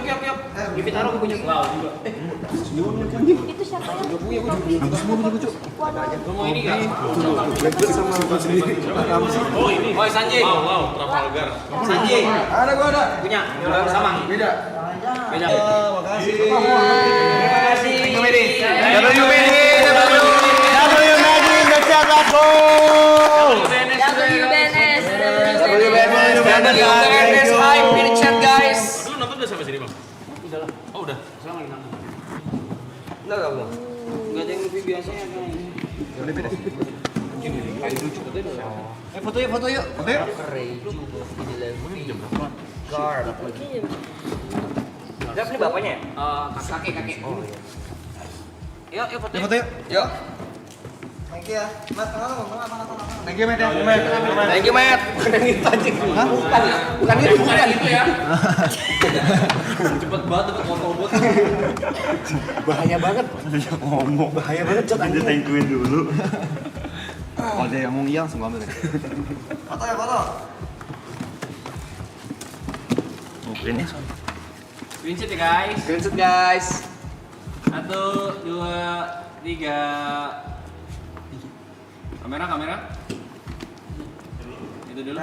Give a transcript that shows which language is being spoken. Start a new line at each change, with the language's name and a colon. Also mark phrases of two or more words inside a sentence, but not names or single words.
Indonesian: Luffy Taro gua punya. Wow juga. Itu siapa yang punya? Lu mau ini enggak? Oh ini. Oh Sanjay. Wow, Trafalgar. Sanjay. Ada gua ada. Punya. Sama. Beda. Makasih.
English: Thank you Medi. W Magic, let's go. WBNS. WBNS,
Indonesian: hi, pilih chat guys. Lu nonton udah sampai sini, Bang? Udah lah. Oh, udah. Enggak. Enggak ada yang lebih biasanya kan ini. Foto yuk. Gak, ini bapaknya ya? Kakek. Oh iya. Yuk foto. Yuk.
English: Thank you
Indonesian: ya. Mas,
English: Thank you, Matt. Thank you, Matt.
Indonesian: Bukan itu ya. Cepet banget dapat foto. Bahaya banget. Bahaya banget chat Kita
English: thank you
Indonesian: dulu. Kalau dia yang mau iya langsung ambil. Foto. Mungkin ya. Screenshot ya guys.
English: Screenshot guys.
Indonesian: 1, 2, 3. Kamera. Itu dulu.